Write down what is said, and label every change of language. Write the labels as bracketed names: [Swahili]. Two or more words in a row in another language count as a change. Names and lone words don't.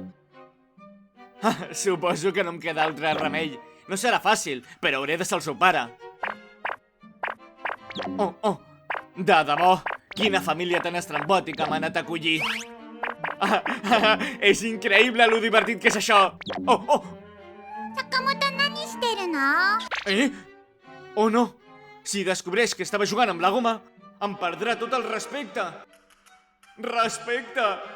[Catalan] Suposo que no em queda altre remei. No serà fàcil, però hauré de ser el seu pare. Oh, de debò, quina família tan estrambòtica m'ha anat a acollir. És increïble lo divertit que és això. Oh! [Japanese] Sakamoto, nani shiteru no? [Catalan] Oh no, si descobreix que estava jugant amb la goma, em perdrà tot el respecte. Respecte!